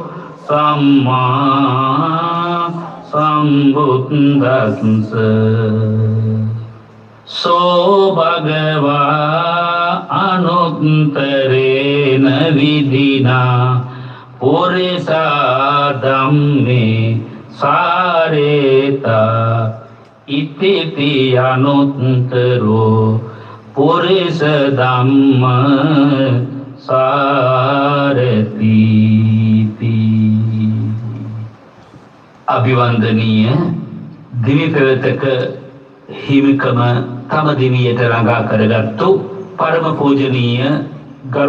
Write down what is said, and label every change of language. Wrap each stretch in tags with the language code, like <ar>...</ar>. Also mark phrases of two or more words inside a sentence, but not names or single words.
<pi>සම්මා සම්බුද්දස්ස සෝ භගවා අනුත්තරේන විදිනා පුරිසා ධම්මේ සාරේතා ඉතිති අනුත්තරෝ පුරිස ධම්ම</pi> <si>සාරති අභිවන්දනීය දිවි පෙරතක හිමිකම තම දිවියට ළඟා කරගත්තු පරම පූජනීය ගරු</si>